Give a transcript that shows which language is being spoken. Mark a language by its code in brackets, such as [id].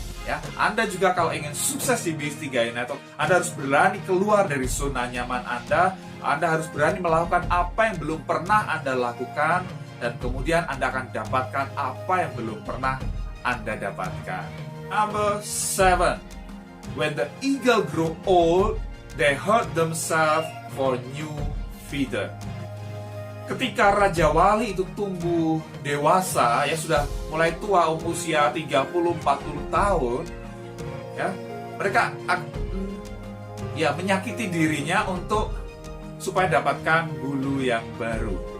[id] Ya, Anda juga kalau ingin sukses di bisnis 3i Network, Anda harus berani keluar dari zona nyaman Anda harus berani melakukan apa yang belum pernah Anda lakukan, dan kemudian Anda akan dapatkan apa yang belum pernah Anda dapatkan. [en] Number 7. When the eagle grow old, they hurt themselves for new feeder. [id] Ketika Raja Wali itu tumbuh dewasa, ya, sudah mulai tua, usia 30-40 tahun, ya, mereka menyakiti dirinya supaya dapatkan bulu yang baru.